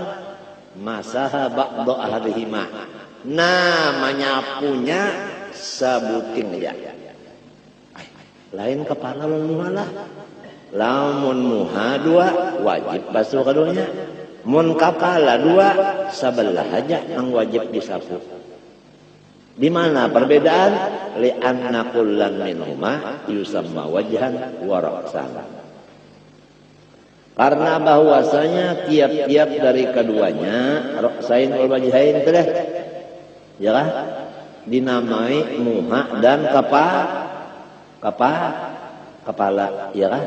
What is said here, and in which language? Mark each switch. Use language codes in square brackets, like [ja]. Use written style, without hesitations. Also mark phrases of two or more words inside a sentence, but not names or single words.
[ar] مسح بعض أحدهما, [bjn] namanya punya sebuting aja. Lain kepala malah. Lamun muha dua wajib basuh keduanya. Mun kepala dua sebelah aja yang wajib disapu. Di mana perbedaan? [ar] لأن كلا منهما يسمى وجها ورأسا. [bjn] Karena bahwasanya tiap-tiap dari keduanya [ar] الرأسين والوجهين [bjn] teh ya kan dinamai muha dan kepala ya kan.